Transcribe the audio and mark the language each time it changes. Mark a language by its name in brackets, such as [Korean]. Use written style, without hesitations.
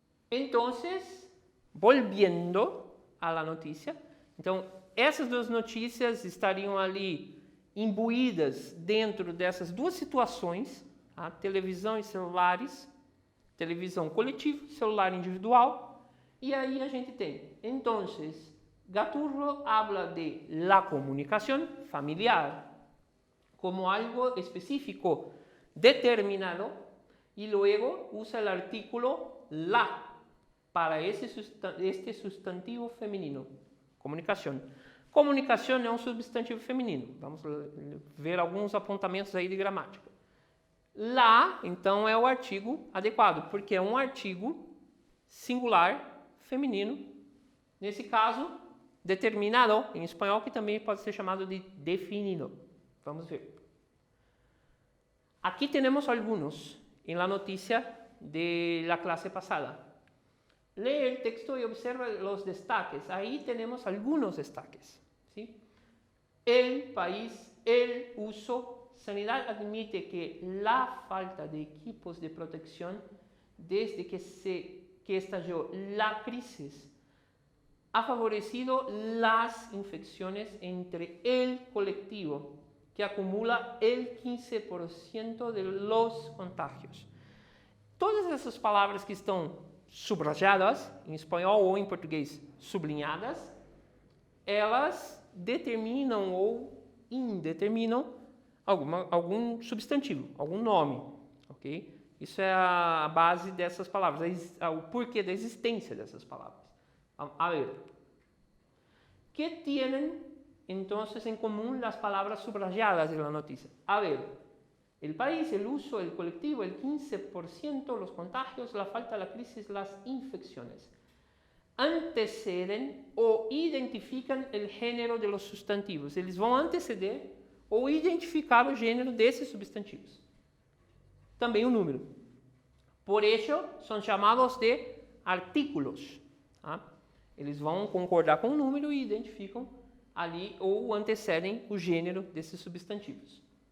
[Spanish] Então, volviendo a la notícia. [Portuguese] Então, essas duas notícias estariam ali imbuídas dentro dessas duas situações, a televisão e celulares, televisão coletiva, celular individual, e aí a gente tem. [Spanish] Então, Gaturro habla de la comunicación familiar como algo específico, determinado, y luego usa el artículo la para este sustantivo feminino. [Portuguese] Comunicação. Comunicação é um substantivo feminino. Vamos ver alguns apontamentos aí de gramática. Lá, então, é o artigo adequado, porque é um artigo singular feminino. Nesse caso, determinado, em espanhol, que também pode ser chamado de definido. Vamos ver. Aqui temos alguns, em la notícia de la clase passada. [Spanish] Lee el texto y observa los destaques. Ahí tenemos algunos destaques. ¿Sí? El país, el uso. Sanidad admite que la falta de equipos de protección desde que estalló la crisis ha favorecido las infecciones entre el colectivo, que acumula el 15% de los contagios. [Portuguese] Todas essas palavras que estão subrayadas, em espanhol ou em português sublinhadas, elas determinam ou indeterminam algum substantivo, algum nome, ok? Isso é a base dessas palavras, o porquê da existência dessas palavras. [Spanish] A ver. ¿Qué tienen entonces en común las palabras subrayadas de la noticia? A ver, el país, el uso, el colectivo, el 15%, los contagios, la falta, la crisis, las infecciones. Anteceden o identifican el género de los sustantivos. [Portuguese] Eles vão anteceder ou identificar o gênero desses substantivos. Também o número. Por isso, são chamados de artículos. Tá? Eles vão concordar com o número e identificam ali ou antecedem o gênero desses substantivos.